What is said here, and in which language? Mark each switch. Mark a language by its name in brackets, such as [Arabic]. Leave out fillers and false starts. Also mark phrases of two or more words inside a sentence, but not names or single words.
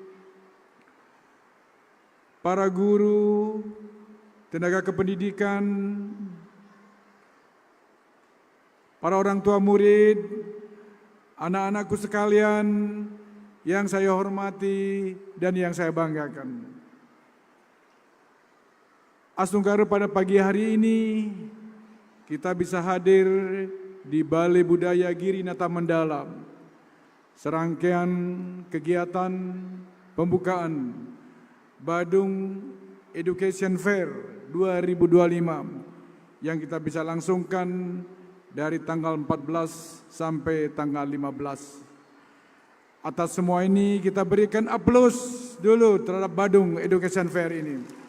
[Indonesian] para guru, tenaga kependidikan, para orang tua murid, anak-anakku sekalian yang saya hormati dan yang saya banggakan. Asnungkaru pada pagi hari ini kita bisa hadir di Balai Budaya Giri Nata Mendalam, serangkaian kegiatan pembukaan Badung Education Fair 2025 yang kita bisa langsungkan dari tanggal 14 sampai tanggal 15. Atas semua ini kita berikan aplaus dulu terhadap Badung Education Fair ini.